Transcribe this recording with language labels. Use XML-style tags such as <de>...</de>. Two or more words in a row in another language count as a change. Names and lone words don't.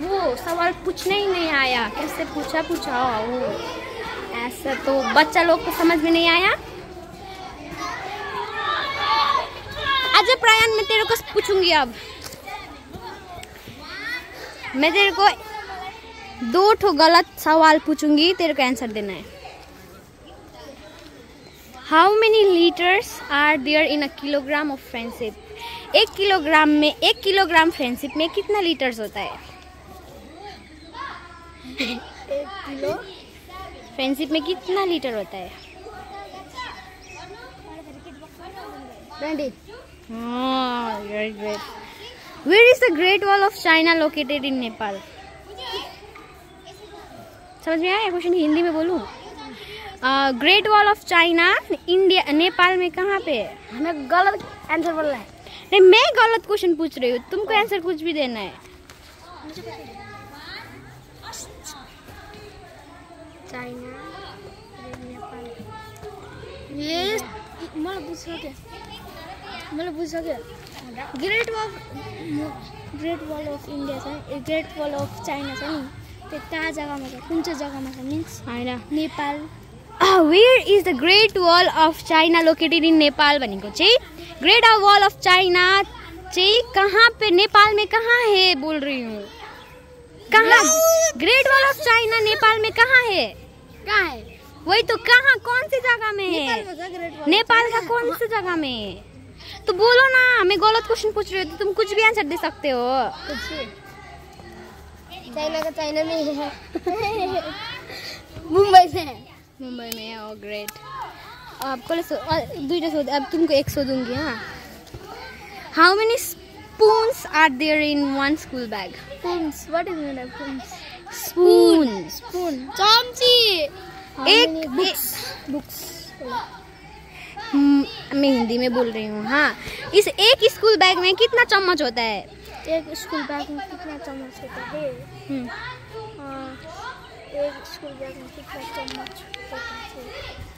<hi>वो सवाल पूछने ही नहीं आया, कैसे पूछा वो ऐसा तो बच्चा लोग को समझ में नहीं आया। अच्छा प्रयान मैं तेरे को पूछूंगी अब, मैं तेरे को 2 ठो गलत सवाल पूछूंगी, तेरे को आंसर देना है।</hi> <en>How many liters are there in a kilogram of friendship?</en> <hi>1 किलोग्राम में 1 किलोग्राम फ्रेंडशिप में कितना लीटर्स होता है? 1 किलो फ्रेंडशिप में कितना लीटर होता है? 20। हाँ,</hi> <en>very great. Where is the Great Wall of China located in Nepal?</en> <hi>समझ में आया क्वेश्चन? हिंदी में बोलूं? ग्रेट वॉल ऑफ चाइना इंडिया नेपाल में कहाँ पे है? हमें गलत आंसर बोलना है। नहीं मैं गलत क्वेश्चन पूछ रही हूँ, तुमको आंसर कुछ भी देना है।</hi> <ne>चाइना नेपाल ये मलाई बुझ सक्यो ग्रेट वॉल अफ इन्डिया छ, ग्रेट वॉल अफ चाइना छ नि, त्यो कहाँ जग्गामा छ, कुन चाहिँ जग्गामा छ मिन्स हैन नेपाल।</ne> <en>where is the Great Wall of China located in Nepal</en> <ne>भनेको चाहिँ ग्रेट वॉल अफ चाइना चाहिँ</ne> <hi>कहाँ पे नेपाल में कहाँ है बोल रही हूँ। कहाँ ग्रेट वॉल ऑफ चाइना नेपाल में कहाँ है? कहाँ है? वही तो, कहाँ कौन सी जगह में है? नेपाल का कौन सी जगह में है? तो बोलो ना, मैं गलत क्वेश्चन पूछ रही हूँ तो तुम कुछ भी आंसर दे सकते हो। चाइना का चाइना में है मुंबई से है। मुंबई में है। ग्रेट।</hi> <ne>अब दुईटा सोध,</ne> <hi>अब तुमको एक सोधूंगी। हाँ,</hi> <en>How many spoons are there in one school bag? Spoons, what is mean of spoons? spoon</en> <hi>स्पून चमची। एक बुक्स मैं हिंदी में बोल रही हूँ। हाँ, इस एक स्कूल बैग में कितना चम्मच होता है? एक स्कूल बैग में कितना चम्मच होता है? एक स्कूल बैग में कितना चम्मच होता है?</hi>